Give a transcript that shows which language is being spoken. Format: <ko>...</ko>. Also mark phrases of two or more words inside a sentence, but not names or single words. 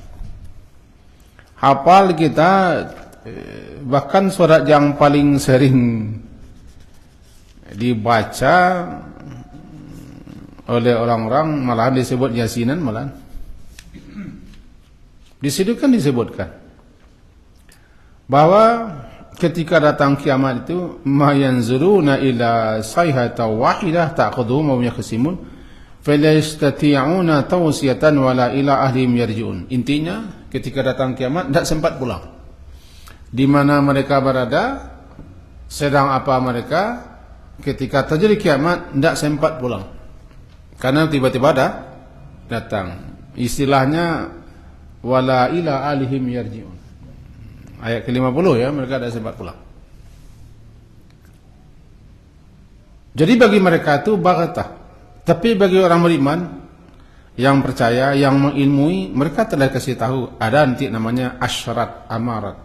<id>Hafal kita, bahkan surat yang paling sering dibaca oleh orang-orang malahan disebut Yasinan malahan. Di situ kan disebutkan bahwa ketika datang kiamat itu</id> <ar>ما ينظرون إلا صيحة واحدة تأخذهم ويخصمون فلا يستطيعون توصية ولا إلى أهلهم يرجعون.</ar> <id>Intinya ketika datang kiamat tidak sempat pulang. Di mana mereka berada, sedang apa mereka, ketika terjadi kiamat tidak sempat pulang. Karena tiba-tiba datang.</id> <ar>Istilahnya ولا إلى أهلهم يرجعون.</ar> <id>Ayat ke-50 ya, mereka tidak sempat pulang. Jadi bagi mereka itu baghatah. Tapi bagi orang beriman yang percaya, yang mengilmui, mereka telah kasih tahu ada nanti namanya</id> <ar>أشراط أمارات.</ar>